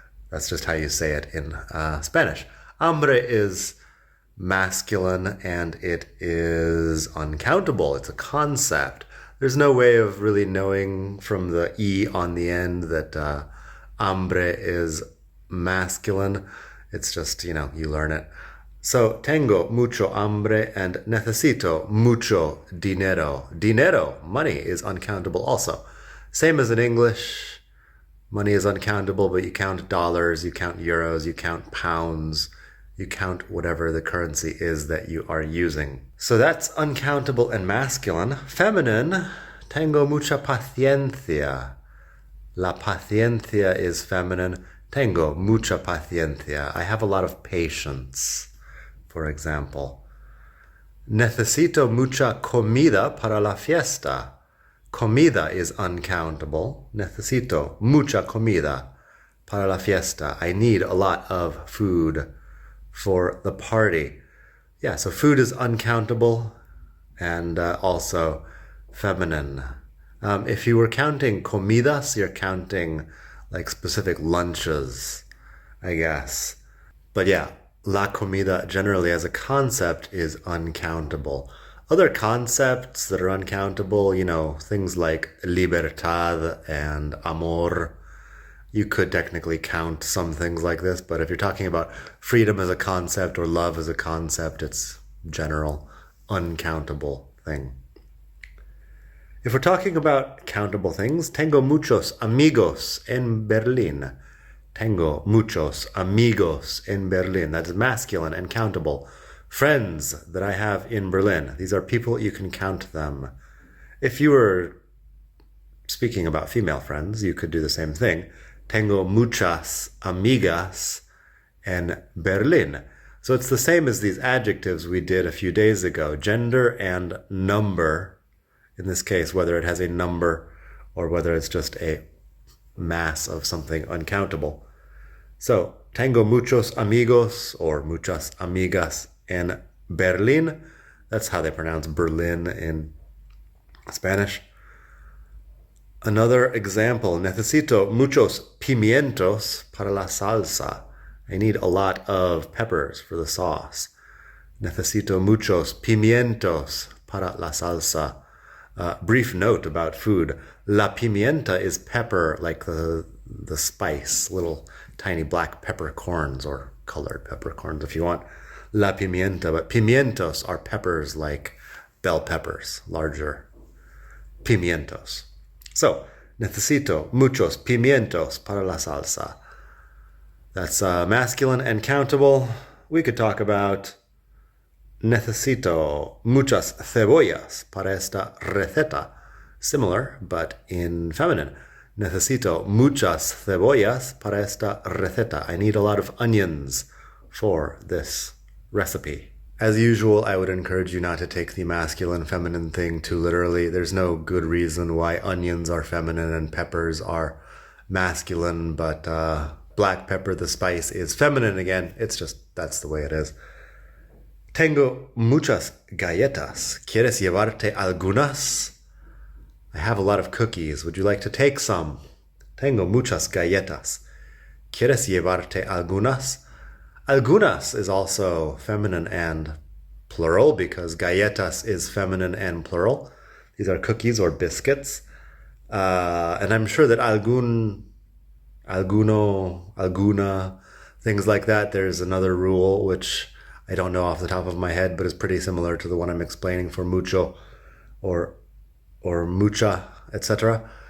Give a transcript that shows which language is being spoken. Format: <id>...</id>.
<en>That's just how you say it in Spanish. Hambre is masculine and it is uncountable. It's a concept. There's no way of really knowing from the E on the end that hambre is masculine. It's just, you learn it.</en> <es>So, tengo mucho hambre and necesito mucho dinero.</es> <en>Dinero, money, is uncountable also. Same as in English. Money is uncountable, but you count dollars, you count euros, you count pounds. You count whatever the currency is that you are using. So that's uncountable and masculine.</en> <es>Feminine, tengo mucha paciencia. La paciencia is feminine. Tengo mucha paciencia.</es> <en>I have a lot of patience, for example.</en> <es>Necesito mucha comida para la fiesta. Comida is uncountable. Necesito mucha comida para la fiesta.</es> <en>I need a lot of food for the party. Yeah, so food is uncountable and also feminine. If you were counting comidas, you're counting like specific lunches, I guess. But yeah, la comida generally as a concept is uncountable. Other concepts that are uncountable, things like libertad and amor. You could technically count some things like this, but if you're talking about freedom as a concept or love as a concept, it's general, uncountable thing. If we're talking about countable things, tengo muchos amigos en Berlin.</en> <es>Tengo muchos amigos en Berlin.</es> <en>That is masculine and countable. Friends that I have in Berlin. These are people, you can count them. If you were speaking about female friends, you could do the same thing.</en> <es>Tengo muchas amigas en Berlin.</es> <en>So it's the same as these adjectives we did a few days ago. Gender and number, in this case, whether it has a number or whether it's just a mass of something uncountable.</en> <es>So, tengo muchos amigos or muchas amigas en Berlin.</es> <en>That's how they pronounce Berlin in Spanish.</en> <es>Another example, necesito muchos pimientos para la salsa.</es> <en>I need a lot of peppers for the sauce.</en> <es>Necesito muchos pimientos para la salsa.</es> <en>Brief note about food. La pimienta is pepper, like the spice, little tiny black peppercorns or colored peppercorns if you want. La pimienta, but pimientos are peppers like bell peppers, larger pimientos.</en> <es>So, necesito muchos pimientos para la salsa.</es> <en>That's masculine and countable. We could talk about necesito muchas cebollas para esta receta. Similar, but in feminine.</en> <es>Necesito muchas cebollas para esta receta.</es> <en>I need a lot of onions for this recipe. As usual, I would encourage you not to take the masculine feminine thing too literally. There's no good reason why onions are feminine and peppers are masculine, but black pepper, the spice, is feminine again. It's just, that's the way it is.</en> <es>Tengo muchas galletas. ¿Quieres llevarte algunas?</es> <en>I have a lot of cookies. Would you like to take some?</en> <es>Tengo muchas galletas. ¿Quieres llevarte algunas?</es> <en>Algunas is also feminine and plural because galletas is feminine and plural. These are cookies or biscuits. And I'm sure that alguno, alguna, things like that, there's another rule which I don't know off the top of my head, but is pretty similar to the one I'm explaining for mucho or mucha, etc.</en>